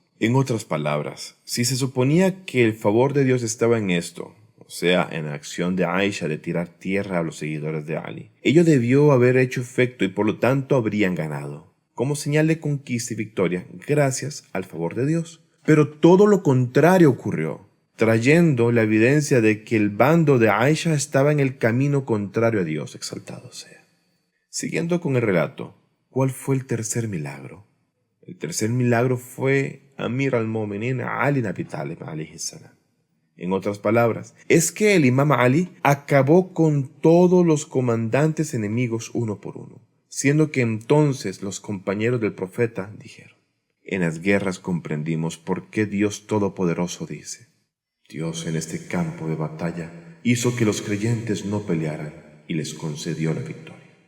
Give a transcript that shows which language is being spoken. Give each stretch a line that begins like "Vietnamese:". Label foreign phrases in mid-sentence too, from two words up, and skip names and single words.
Spanish: En otras palabras, si se suponía que el favor de Dios estaba en esto, o sea, en la acción de Aisha de tirar tierra a los seguidores de Ali, ello debió haber hecho efecto y por lo tanto habrían ganado, como señal de conquista y victoria gracias al favor de Dios. Pero todo lo contrario ocurrió, trayendo la evidencia de que el bando de Aisha estaba en el camino contrario a Dios, exaltado sea. Siguiendo con el relato, ¿cuál fue el tercer milagro? El tercer milagro fue
Arabic: أمير المؤمنين
Spanish: Ali ibn Abi Talib
Arabic: عليه السلام.
Spanish: En otras palabras, es que el imam Ali acabó con todos los comandantes enemigos uno por uno, siendo que entonces los compañeros del profeta dijeron: en las guerras comprendimos por qué Dios Todopoderoso dice: Dios en este campo de batalla hizo que los creyentes no pelearan y les concedió la victoria.